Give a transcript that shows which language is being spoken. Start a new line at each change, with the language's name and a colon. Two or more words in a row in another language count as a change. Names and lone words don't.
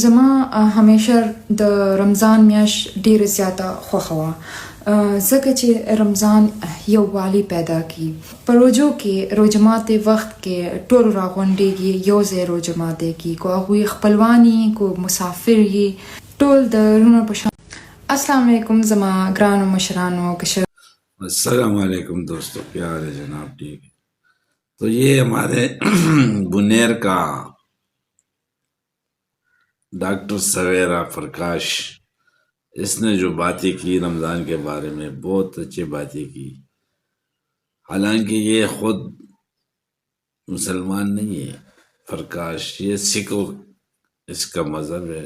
Pashto: زما همیشه د رمضان میاشت ډیره زیاته خوښه وه، ځکه چې رمضان یووالی پیدا کړي. په روژو کې روژه ماتې وخت کې ټول راغونډېږي، یو ځای روژه ماتې کړي، کو هغوی خپلوان یي، کو مسافر یي، ټول د ورونو په شان.
Arabic: السلام علیکم
Pashto: زما ګرانو مشرانو کشرانو.
Arabic: السلام علیکم
Urdu: دوستو، پیار ہے جناب. ٹھیک ہے، تو یہ ہمارے بنیر کا ڈاکٹر سویرا پرکاش، اس نے جو باتیں کی رمضان کے بارے میں بہت اچھی باتیں کی. حالانکہ یہ خود مسلمان نہیں ہے پرکاش، یہ سکھ اس کا مذہب ہے.